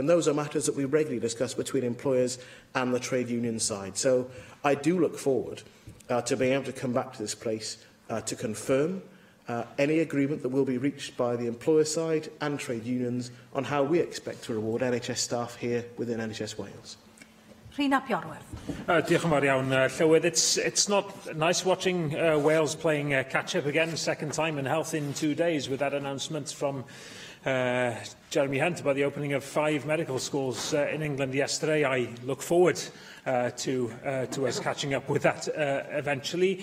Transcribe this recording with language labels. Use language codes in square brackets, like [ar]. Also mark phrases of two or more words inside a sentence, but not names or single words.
[en] And those are matters that we regularly discuss between employers and the trade union side. So I do look forward to being able to come back to this place to confirm any agreement that will be reached by the employer side and trade unions on how we expect to reward NHS staff here within NHS Wales. [cy] Rhina Piorwerth. Diolch yn fawr iawn, Llywydd. [en] It's not nice watching Wales playing catch-up again, second time in health in 2 days, with that announcement from Jeremy Hunt about the opening of 5 medical schools in England yesterday. I look forward to us catching up with that eventually.